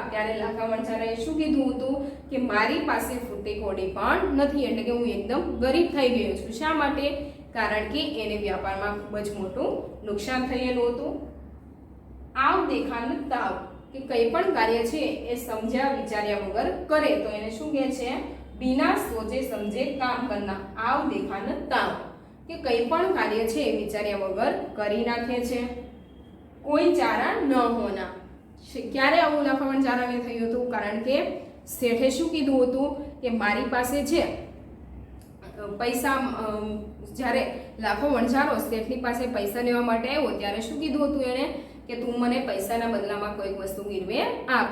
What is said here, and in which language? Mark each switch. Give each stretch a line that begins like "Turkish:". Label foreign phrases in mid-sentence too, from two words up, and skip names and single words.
Gujarati: ત્યારે લાખા વણઝારાએ શું કીધું હતું કે મારી પાસે ફૂટી કોડી પણ નથી એટલે કે હું એકદમ ગરીબ થઈ ગયો છું। શા માટે? કારણ કે એને વ્યાપારમાં ખૂબ જ મોટું નુકસાન થયેલું હતું।
Hindi: आव देखान ताव
Gujarati: કે કંઈ પણ કાર્ય છે એ સમજ્યા વિચાર્યા વગર કરે તો એને શું કહે છે?
Hindi: बिना सोचे समझे काम करना। आव देखान ताव
Gujarati: કે કંઈ પણ કાર્ય છે વિચાર્યા વગર કરી નાખે છે।
Hindi: कोई चारा न होना
Gujarati: ક્યારે આવું લાખા વણઝારાને થયું હતું? કારણ કે શેઠે શું કીધું હતું કે મારી પાસે છે પૈસા। જ્યારે લાખો વણઝારો શેઠની પાસે પૈસા લેવા માટે આવ્યો ત્યારે શું કીધું હતું એણે કે તું મને પૈસાના બદલામાં કોઈક વસ્તુ ગીરવે આપ।